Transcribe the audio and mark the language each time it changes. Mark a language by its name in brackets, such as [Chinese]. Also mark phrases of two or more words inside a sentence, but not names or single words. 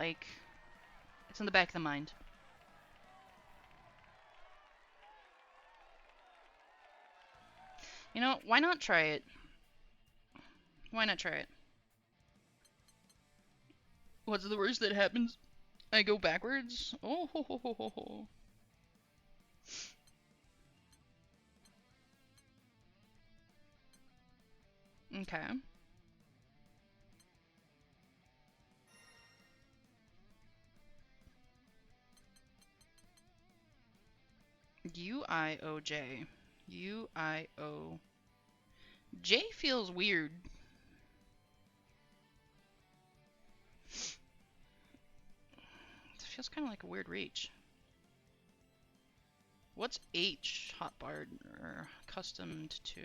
[English] Like, it's in the back of the mind. You know, why not try it? Why not try it? What's the worst that happens? I go backwards? Oh, ho, ho, ho, ho, ho. Okay. UIOJ. UIO. J feels weird. It feels kind of like a weird reach. What's H hotbar or accustomed to?